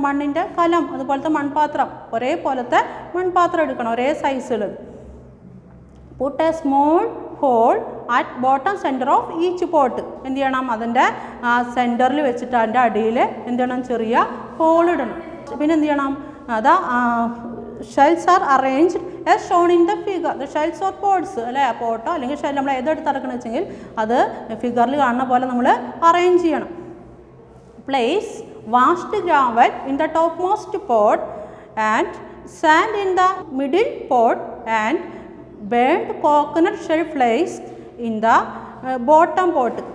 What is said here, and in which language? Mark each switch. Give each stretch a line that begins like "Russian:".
Malayalam: മണ്ണിൻ്റെ കലം, അതുപോലത്തെ മൺപാത്രം, ഒരേപോലത്തെ മൺപാത്രം എടുക്കണം, ഒരേ സൈസിൽ.
English: Put a small hole at bottom centre of each pot.
Malayalam: എന്ത് ചെയ്യണം? അതിൻ്റെ സെൻറ്ററിൽ വെച്ചിട്ട് അതിൻ്റെ അടിയിൽ എന്ത് ചെയ്യണം? ചെറിയ ഹോൾ ഇടണം. പിന്നെ എന്ത് ചെയ്യണം?
English: അതാ shells are arranged as shown in the figure. The shells or pots അല്ലേ?
Malayalam: പോട്ടോ അല്ലെങ്കിൽ ഷെൽ നമ്മൾ ഏതെടുത്ത് ഇറക്കണം വെച്ചെങ്കിൽ അത് ഫിഗറിൽ കാണുന്ന പോലെ നമ്മൾ അറേഞ്ച് ചെയ്യണം.
English: Place washed gravel in the top most pot and sand in the middle pot and burned coconut shell place in the bottom pot.